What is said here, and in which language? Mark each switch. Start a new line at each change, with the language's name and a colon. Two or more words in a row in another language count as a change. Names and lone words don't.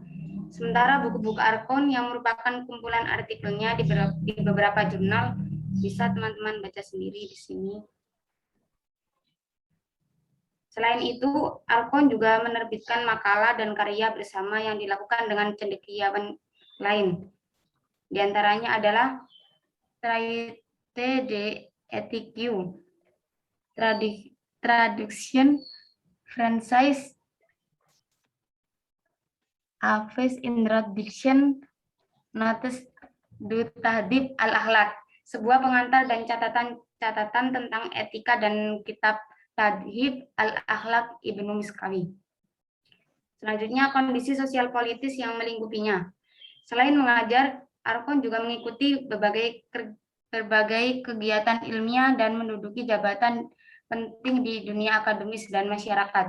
Indonesian: Sementara buku-buku Arkon yang merupakan kumpulan artikelnya di beberapa jurnal bisa teman-teman baca sendiri di sini. Selain itu, Arkon juga menerbitkan makalah dan karya bersama yang dilakukan dengan cendekiawan lain. Di antaranya adalah Traité de éthique, Traduction Française, Hafiz Introduction Notes du Tahdhib al-Akhlaq, sebuah pengantar dan catatan tentang etika dan kitab Tahdhib al-Akhlaq Ibnu Miskawi. Selanjutnya kondisi sosial politis yang melingkupinya. Selain mengajar, Arkon juga mengikuti berbagai kegiatan ilmiah dan menduduki jabatan penting di dunia akademis dan masyarakat.